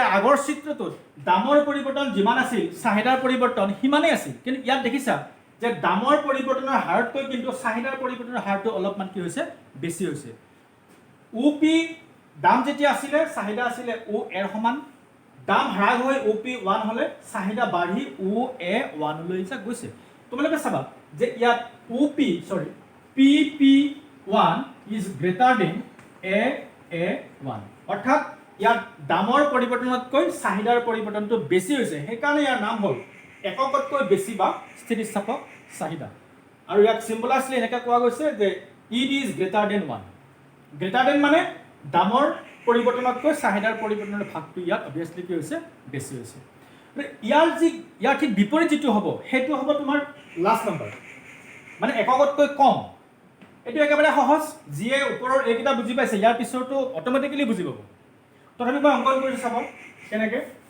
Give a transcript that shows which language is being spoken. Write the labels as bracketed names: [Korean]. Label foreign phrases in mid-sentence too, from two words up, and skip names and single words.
[Assamese] আগৰ চিত্ৰটোত দামৰ পৰিৱৰ্তন যিমান আছিল চাহিদাৰ পৰিৱৰ্তন সিমানেই আছিল কিন্তু ইয়াত দেখিছা যে দামৰ পৰিৱৰ্তনৰ হাৰতকৈ কিন্তু চাহিদাৰ পৰিৱৰ্তনৰ হাৰটো অলপমান কি হৈছে বেছি হৈছে OP দাম যেতিয়া আছিলে চাহিদা আছিলে OA সমান দাম হ্ৰাস হৈ OP1 হ'লে চাহিদা বাঢ়ি OA1 লৈ গৈছে তোমালোকে চাবা যে ইয়াত [English] PP1 is greater than AA1 [Assamese] অৰ্থাৎ ইয়াত দামৰ পৰিৱৰ্তনতকৈ চাহিদাৰ পৰিৱৰ্তনটো বেছি হৈছে সেইকাৰণে ইয়াৰ নাম হ'ল এককতকৈ বেছি বা স্থিতিস্থাপক চাহিদা আৰু ইয়াক চিম্বলাইজলি এনেকৈ কোৱা গৈছে যে [English] ED is greater than 1 greater than [Assamese] মানে দামৰ পৰিৱৰ্তনতকৈ চাহিদাৰ পৰিৱৰ্তনৰ ভাগটো ইয়াত অবভিয়াছলি কি হৈছে বেছি হৈছে ইয়াৰ ঠিক বিপৰীত যিটো হ'ব সেইটো হ'ব তোমাৰ লাষ্ট নম্বৰ মানে এককতকৈ কম এইটো একেবাৰে সহজ যিয়ে ওপৰৰ এইকেইটা বুজি পাইছে ইয়াৰ পিছৰটো অট'মেটিকেলি বুজি পাব তথাপি মই অংকন কৰিছোঁ চাব কেনেকৈ